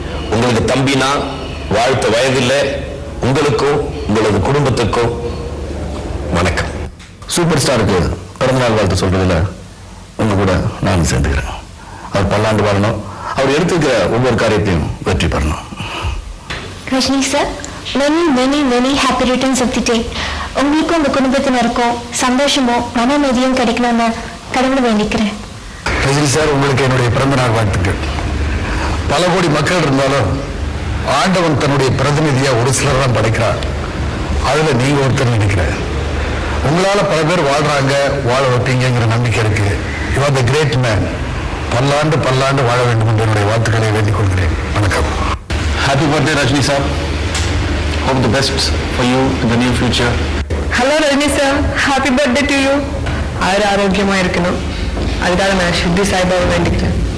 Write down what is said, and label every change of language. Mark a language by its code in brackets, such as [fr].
[ta] உங்களுக்கு தம்பினா வாழ்த்த வயதில்லை. உங்களுக்கும் உங்களது குடும்பத்துக்கும் வணக்கம். சூப்பர் ஸ்டாருக்கு பிறந்தநாள் வாழ்த்து சொல்றதுல உங்க கூட நானும் சேர்ந்துக்கிறேன். அவர் பல்லாண்டு வாழணும். அவர் எடுத்துக்கிற ஒவ்வொரு காரியத்தையும் வெற்றி பெறணும். Rajini sir, [en] many happy returns of the day. [ta] உங்களுக்கும் உங்க குடும்பத்தினருக்கும் சந்தோஷமும் மன அமைதியும் கிடைக்கணும்னு கடவுளை வேண்டிக்கிறேன். ரஜினி சார், உங்களுக்கு என்னுடைய பிறந்த நாள் வாழ்த்துக்கள். பல கோடி மக்கள் இருந்தாலும் ஆண்டவன் தன்னுடைய பிரதிநிதியா ஒரு சிலர் தான் படைக்கிறார். அதுல நீங்க ஒருத்தர் நினைக்கிறேன். உங்களால பல பேர் வாழ்றாங்க, வாழ வைப்பீங்கிற நம்பிக்கை இருக்கு. You are the great man. பல்லாண்டு பல்லாண்டு வாழ வேண்டும் என்று என்னுடைய வாழ்த்துக்களை வேண்டிக் கொள்கிறேன். வணக்கம். [en] Happy birthday, Rajni sir. Hope the best for you in the near future. [ta] Hello Rajini sir, happy birthday to you. அவர் ஆரோக்கியமாக இருக்கணும், அதுக்காக நான் சித்தி சாய்பாபா வேண்டிக்கிறேன்.